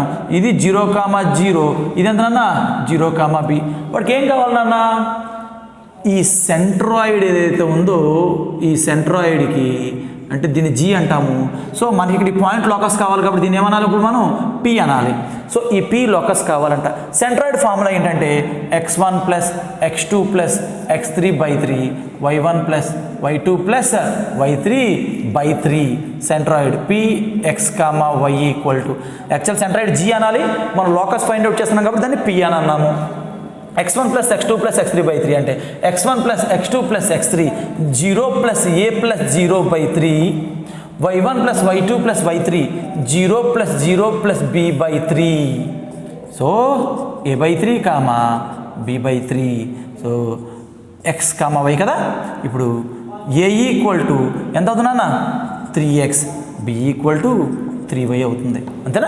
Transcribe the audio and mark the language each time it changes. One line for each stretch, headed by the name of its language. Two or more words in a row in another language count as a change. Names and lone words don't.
Telugu: ఇది 0,0, ఇది ఎంతనన్నా 0,B. వాడికి ఏం కావాలన్నా ఈ సెంట్రాయిడ్ ఏదైతే ఉందో ఈ సెంట్రాయిడ్కి అంటే దీన్ని G అంటాము. సో మనకి ఇక్కడ ఈ
English: point locus
Telugu: కావాలి కాబట్టి దీన్ని ఏమనాలి ఇప్పుడు మనం P అనాలి. సో ఈ P లోకస్ కావాలంట.
English: centroid formula
Telugu: ఏంటంటే x1 + x2 + x3/3 y1 + y2 + y3/3 సెంట్రాయిడ్ Px, y
English: actual centroid
Telugu: G అనాలి. మనం
English: locus find out
Telugu: చేస్తున్నాం కాబట్టి దాన్ని P అని అన్నాము. x1 + x2 + x3/3 అంటే x1 + x2 + x3 0 + a + 0/3 y1 + y2 + y3 0 + 0 + b/3. సో a/3, b/3. సో x, y కదా. ఇప్పుడు a ఈక్వల్ ఎంత అవుతుందన్నా 3x, b ఈక్వల్ 3y అవుతుంది. అంతేనా.